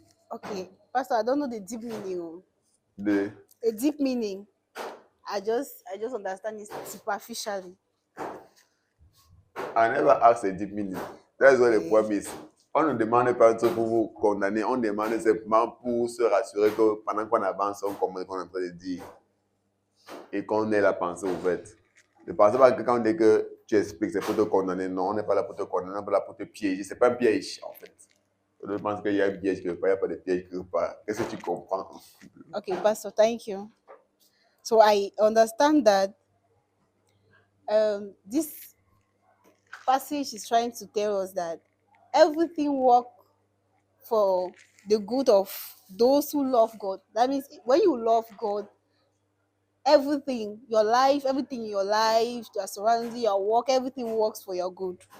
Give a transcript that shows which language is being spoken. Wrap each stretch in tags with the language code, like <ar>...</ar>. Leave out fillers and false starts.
<en>Okay, Pastor, I don't know the deep meaning. The deep meaning. I just understand it superficially. I never asked a deep meaning. That's what the problem is.</en> <fr>On ne demande pas pour vous condamner, on demande simplement pour se rassurer que pendant qu'on avance, on comprend ce qu'on est en train de dire et qu'on ait la pensée ouverte. Ne pensez pas que quand on dit que tu expliques, c'est pour te condamner. Non, on n'est pas là pour te condamner, on n'est pas là pour te piéger. C'est pas un piège, en fait. Je pense qu'il y a un piège quelque part, il n'y a pas de piège quelque part. Qu'est-ce que tu comprends?</fr> <en>Okay, Pastor, thank you. So I understand that this passage is trying to tell us that everything works for the good of those who love God. That means when you love God, everything, your life, everything in your life, your surroundings, your work, everything works for your good.</en>